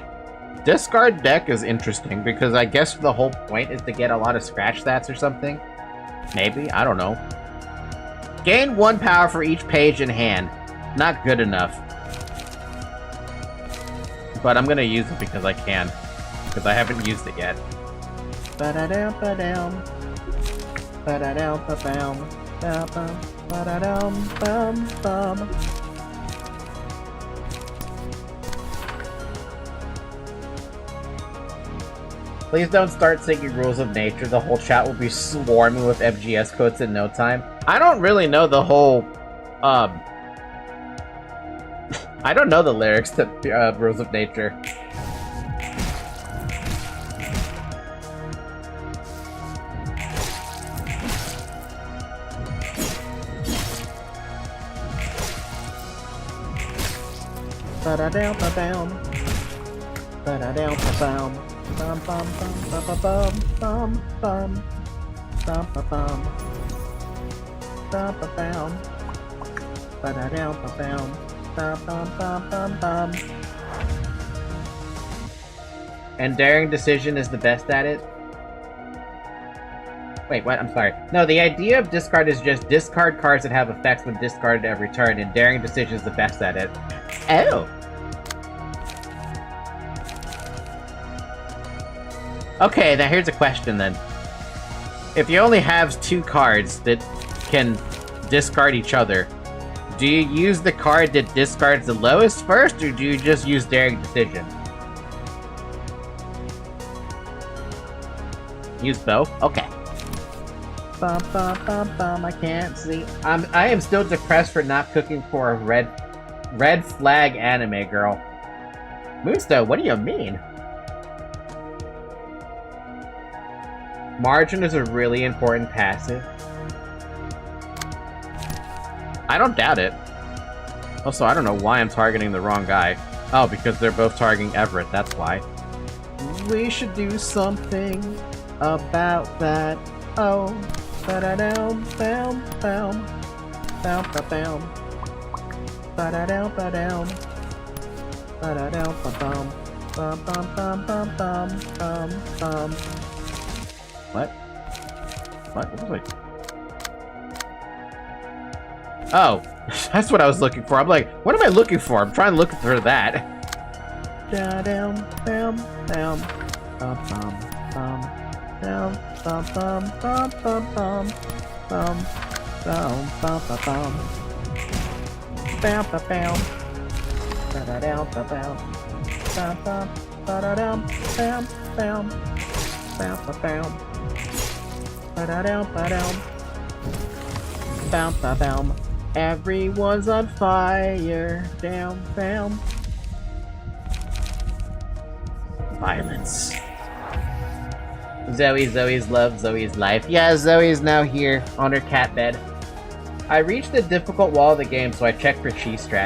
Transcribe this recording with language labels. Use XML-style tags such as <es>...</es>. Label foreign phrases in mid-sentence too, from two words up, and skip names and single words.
<en>Discard deck is interesting because I guess the whole point is to get a lot of scratch stats or something. Maybe, I don't know. Gain 1 power for each page in hand. Not good enough. But I'm gonna use it because I can. Because I haven't used it yet. Ba-da-dum-ba-dum. Ba-da-dum-ba-bum. Ba-bum. Ba-da-dum-bum-bum. Please don't start singing Rules of Nature. The whole chat will be swarming with FGS quotes in no time. I don't really know the whole, I don't know the lyrics to Rules of Nature. Ba-da-dum-ba-bum. Ba-da-dum-ba-bum. Bum bum bum bum bum bum bum bum bum bum bum bum ba-da-dum bum bum bum bum bum. And Daring Decision is the best at it? Wait, what? I'm sorry. No, the idea of discard is just discard cards that have effects when discarded every turn, and Daring Decision is the best at it. Oh! Okay, now here's a question then. If you only have 2 cards that can discard each other, do you use the card that discards the lowest first, or do you just use Daring Decision? Use both? Okay. Bum, bum, bum, bum, I can't see. I am still depressed for not cooking for a red flag anime girl. Moonstone, what do you mean? Margin is a really important passive. I don't doubt it. Also, I don't know why I'm targeting the wrong guy. Oh, because they're both targeting Everett, that's why. We should do something about that. Oh. Ba-da-dum, bam, bam. Bam, ba-bam. Ba-da-dum, ba-dum. Ba-da-dum, ba-bum. Bum, bum, bum, bum, bum, bum, bum. What? What was I... Oh, that's what I was looking for. I'm like, what am I looking for? I'm trying to look for that. Da-dum, bam, bam. Bum, bum, bum. Bum, bum, bum, bum, bum, bum. Bum, bum, bum, bum, bum. Bam, bam, bam. Ba-da-dum, ba-bam. Bam, bam, ba-da-dum, bam, bam. Bam, ba-bam. Ba-da-dum, ba-dum. Bam, ba-bam. Everyone's on fire. Down, bam. Violence. Zoe's love, Zoe's life. Yeah, Zoe's now here on her cat bed. I reached the difficult wall of the game, so I checked for cheese strats.</en>